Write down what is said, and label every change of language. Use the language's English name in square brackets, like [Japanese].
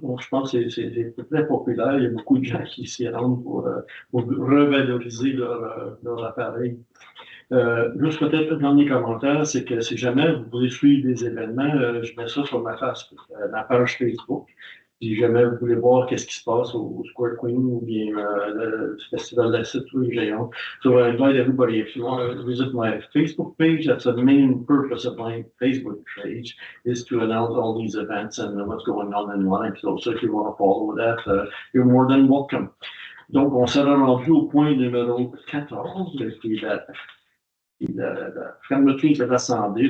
[French] Donc, je pense que c'est très populaire. Il y a beaucoup de gens qui s'y rendent pour revaloriser leur appareil. Juste peut-être un dernier commentaire, c'est que si jamais vous voulez suivre des événements, je mets ça sur ma page Facebook. Si jamais vous voulez voir qu'est-ce qui se passe au Square Queen ou bien le Festival d'Acide tous les géants. [English] So I invite everybody, if you want to visit my Facebook page, that's the main purpose of my Facebook page, is to announce all these events and what's going on in life. So if you want to follow that, you're more than welcome. [French] Donc, on s'est rendu au point numéro 14, qui est la fermeture de l'Assemblée.